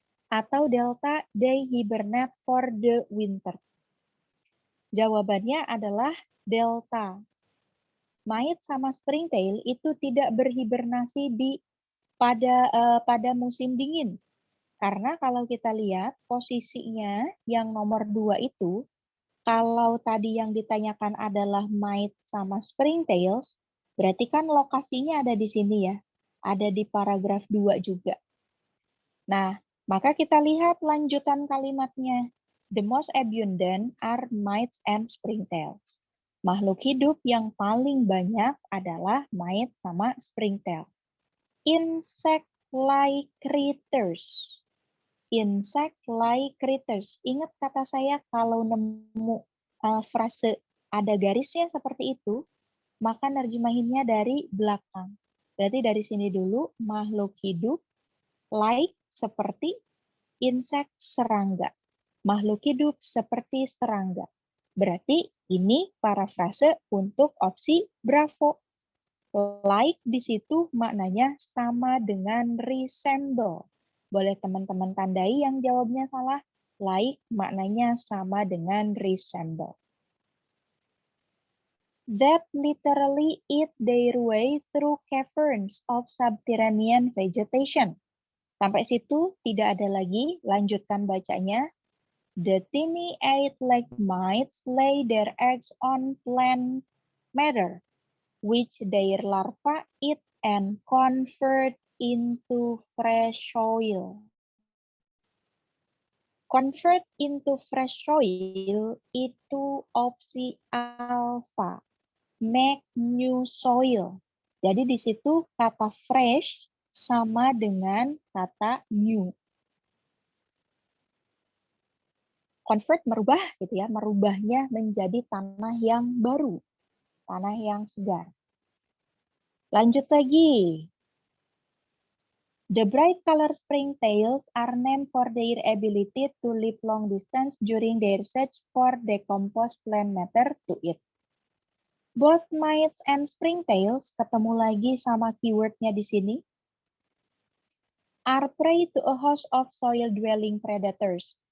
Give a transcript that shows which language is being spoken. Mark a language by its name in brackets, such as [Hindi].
[English] Atau delta, they hibernate for the winter. [Indonesian] Jawabannya adalah delta. Mite sama springtail itu tidak berhibernasi pada musim dingin. Karena kalau kita lihat posisinya yang nomor 2 itu, kalau tadi yang ditanyakan adalah mite sama springtails, berarti kan lokasinya ada di sini ya. Ada di paragraf 2 juga. Nah, maka kita lihat lanjutan kalimatnya. [English] The most abundant are mites and springtails. [Indonesian] Makhluk hidup yang paling banyak adalah mite sama springtail. [English] Insect-like critters. Insect-like critters. [Indonesian] Ingat kata saya kalau nemu frase ada garisnya seperti itu, maka nerjemahinnya dari belakang. Berarti dari sini dulu, makhluk hidup, like seperti, insect serangga. Makhluk hidup seperti serangga. Berarti ini parafrase untuk opsi Bravo. Like di situ maknanya sama dengan resemble. Boleh teman-teman tandai yang jawabnya salah. Like maknanya sama dengan resemble. [English] That literally eat their way through caverns of subterranean vegetation. [Indonesian] Sampai situ tidak ada lagi, lanjutkan bacanya. [English] The tiny egg-like mites lay their eggs on plant matter, which their larvae eat and convert into fresh soil. Convert into fresh soil [Indonesian] itu opsi alpha, [English] make new soil. [Indonesian] Jadi di situ kata fresh sama dengan kata new. Convert merubah gitu ya, merubahnya menjadi tanah yang baru, tanah yang segar. Lanjut lagi. [English] The bright color springtails are named for their ability to leap long distance during their search for decomposed plant matter to eat. Both mites and springtails, [Indonesian] ketemu lagi sama keywordnya di sini, [English] are prey to a host of soil-dwelling predators.